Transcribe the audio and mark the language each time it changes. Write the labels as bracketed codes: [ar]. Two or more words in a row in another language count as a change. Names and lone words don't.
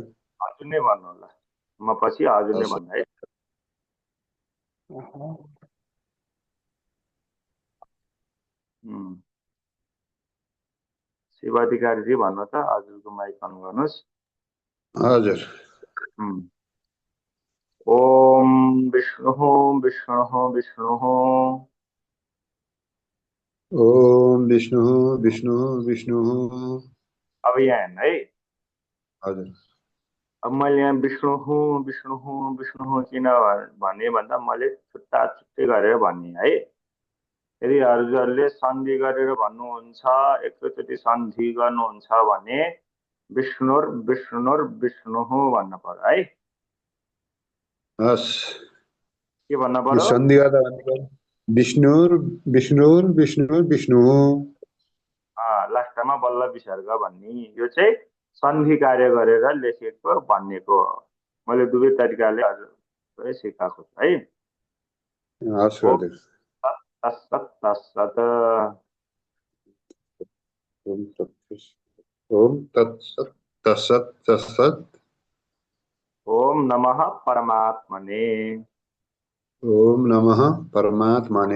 [ne] हजुर नै भन्नु होला, म पछि हजुरले भन्नु है। शिवाधिकारीजी भन्नु त, हजुरको माइक अन गर्नुहोस्। हजुर। [sa] ओम विष्णुः विष्णुः विष्णुः। ओम विष्णुः विष्णुः विष्णुः। [ne] अब यहाँ हेर्नु है। हजुर। अब मैले यहाँ [sa] विष्णुः विष्णुः विष्णुः [ne] किन भने भन्दा मैले छुट्टा छुट्टै गरेर भने है। यदि हजुरहरूले सन्धि गरेर भन्नुहुन्छ, एकैचोटि सन्धि गर्नुहुन्छ भने [sa] विष्णुर विष्णुर विष्णुः [ne] भन्नु पर्यो है। हस्, के भन्नु पर्यो? सन्धि गर्दा [sa] विष्णुर विष्णुर विष्णुर विष्णुः। [ne] लास्टमा बल्ल विसर्ग भन्ने, यो चाहिँ सन्धि कार्य गरेर लेखेको भन्नेको हो। मैले दुवै तरिकाले हजुरलाई सिकाएको छु है। हस् गुरुदेव। [sa] तत्सत् तत्सत्। ओम तत्सत् तत्सत् तत्सत्। ओम नमः परमात्मने। ओम नमः परमात्मने।